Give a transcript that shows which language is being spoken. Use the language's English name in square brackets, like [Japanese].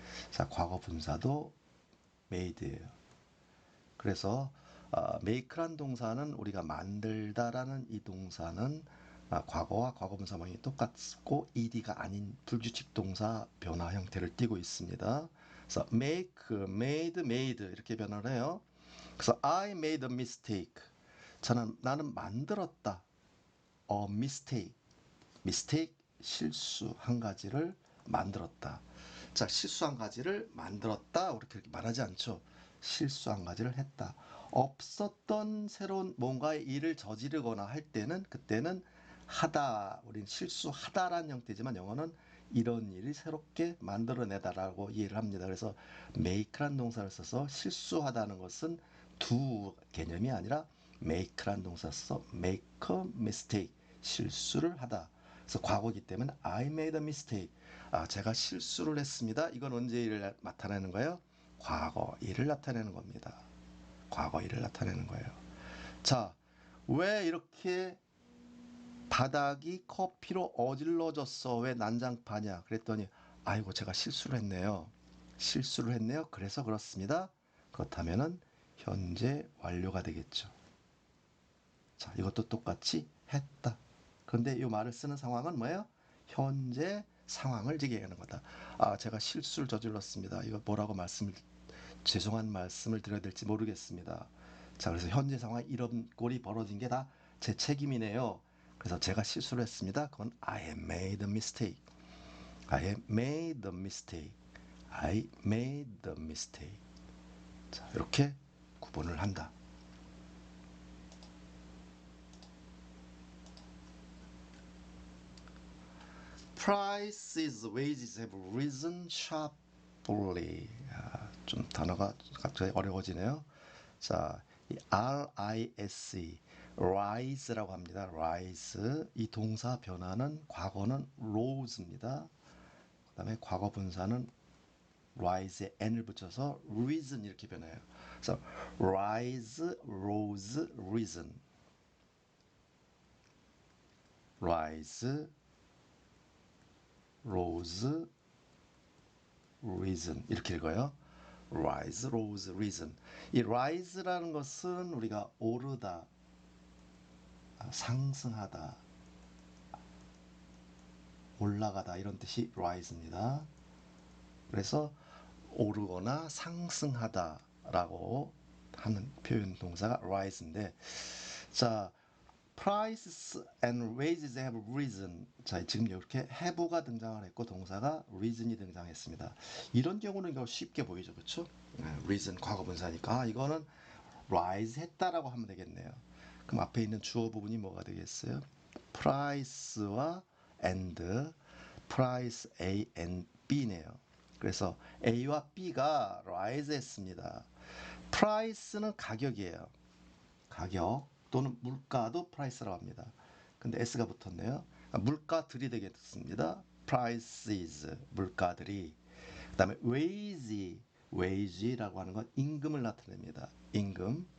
[Korean] 자, 과거 분사도 made예요. 그래서 make란 동사는 우리가 만들다라는 이 동사는 과거와 과거 분사 모양이 똑같고 ed가 아닌 불규칙 동사 변화 형태를 띠고 있습니다. 그래서 make, made, made 이렇게 변화를 해요. 그래서 [English] I made a mistake. [Korean] 나는 만들었다. A mistake. mistake 실수 한 가지를 만들었다. 자, 실수 한 가지를 만들었다. 이렇게 말하지 않죠. 실수 한 가지를 했다. 없었던 새로운 뭔가의 일을 저지르거나 할 때는 그때는 하다. 우린 실수하다라는 형태지만 영어는 이런 일을 새롭게 만들어내다라고 이해를 합니다. 그래서 make란 동사를 써서 실수하다는 것은 두 개념이 아니라 make란 동사 써서 [English] make a mistake. [Korean] 실수를 하다. 그래서 과거이기 때문에 [English] I made a mistake. [Korean] 제가 실수를 했습니다. 이건 언제 일을 나타내는 거예요? 과거 일을 나타내는 겁니다. 과거 일을 나타내는 거예요. 자, 왜 이렇게 바닥이 커피로 어질러졌어? 왜 난장파냐? 그랬더니 아이고 제가 실수를 했네요. 실수를 했네요. 그래서 그렇습니다. 그렇다면은 현재 완료가 되겠죠. 자, 이것도 똑같이 했다. 그런데 이 말을 쓰는 상황은 뭐예요? 현재 상황을 얘기하는 거다. 제가 실수를 저질렀습니다. 이거 뭐라고 죄송한 말씀을 드려야 될지 모르겠습니다. 자, 그래서 현재 상황에 이런 꼴이 벌어진 게 다 제 책임이네요. 그래서 제가 실수를 했습니다. 그건 [English] I have made a mistake. I have made a mistake. I made a mistake. [Korean] 자, 이렇게 구분을 한다. [English] Prices, wages have risen sharply. [Korean] 좀 단어가 갑자기 어려워지네요. 자, 이 RISE, rise라고 합니다. [English] rise. [Korean] 이 동사 변화는 과거는 rose입니다. 그 다음에 과거 분사는 rise에 n을 붙여서 risen 이렇게 변해요. 그래서 [English] rise, rose, risen. rise, rose, risen [Korean] 이렇게 읽어요. [English] rise, rose, risen. [Korean] 이 rise라는 것은 우리가 오르다, 상승하다, 올라가다 이런 뜻이 rise입니다. 그래서 오르거나 상승하다라고 하는 표현 동사가 rise인데, 자, [English] prices and wages have risen. [Korean] 자, 지금 이렇게 have가 등장을 했고 동사가 reason이 등장했습니다. 이런 경우는 쉽게 보이죠, 그렇죠? reason 과거분사니까 이거는 rise 했다라고 하면 되겠네요. 그럼 앞에 있는 주어 부분이 뭐가 되겠어요? price와 and, price A and B네요. 그래서 A와 B가 rise 했습니다. price는 가격이에요. 가격 또는 물가도 price라고 합니다. 근데 S가 붙었네요. 물가들이 되겠습니다. prices, 물가들이. 그 다음에 wage라고 하는 건 임금을 나타냅니다. 임금.